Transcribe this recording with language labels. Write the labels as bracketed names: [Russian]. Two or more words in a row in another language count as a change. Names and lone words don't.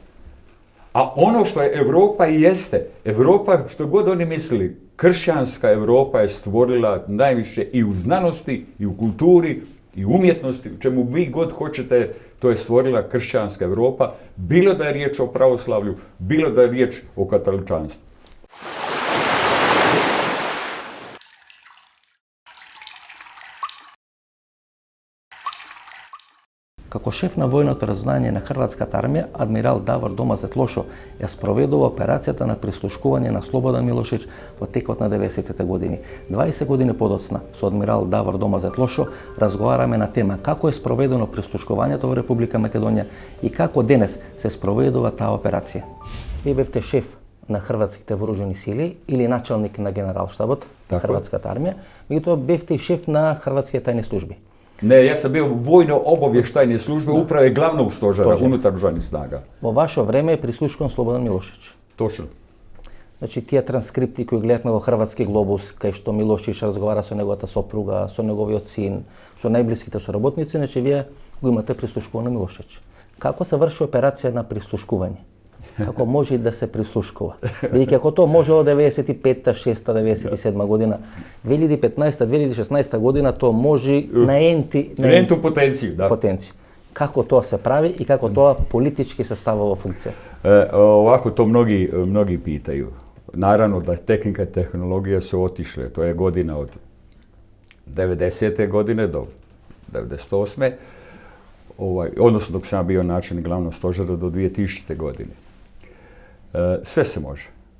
[Croatian] A ono što je Europa i jeste, Europa, što god oni mislili, kršćanska Europa je stvorila najviše i u znanosti, i u kulturi, i u umjetnosti, u čemu vi god hoćete, to je stvorila kršćanska Europa, bilo da je riječ o pravoslavlju, bilo da je riječ o katoličanstvu. [Macedonian] Како шеф на војното разузнавање на Хрватската армија, адмирал Давор Домазет Лошо ја спроведува операцијата на прислушкување на Слободан Милошевич во текот на 90-те години. 20 години подоцна, со адмирал Давор Домазет Лошо разговараме на тема како е спроведено прислушкувањето во Република Македонија и како денес се спроведува таа операција. Вие бевте шеф на хрватските вооружени сили или началник на генералштабот на Хрватската армија, меѓутоа бевте и шеф на хрватските тајни служби. [Croatian] Ne, ja sam bio vojno-obavještajne službe uprave glavnog stožera unutar oružanih snaga. [Macedonian] Во ваше време е прислушкуван Слободан Милошевич. Точно. Значи, тие транскрипти кои гледавме во Хрватски глобус, кај што Милошевич разговара со неговата сопруга, со неговиот син, со најблиските соработници, значи вие го имате прислушкуван на Милошевич. Како се врши операција на прислушкување? Како може да се прислушкува? Бидејќи ако тоа може од 95-та, 6-та, 97 година, 2015-та, 2016 година тоа може на [Croatian] entu potenciju, da. Потенцију. [Macedonian] Како тоа се прави и како тоа политички се става во функција? [Croatian] Ovako to mnogi pitaju. Naravno da tehnika i tehnologija su otišle. To je godina od 90. godine do 98. Odnosno dok sam bio načelnik glavnog stožera do 2000. godine. Sve se može.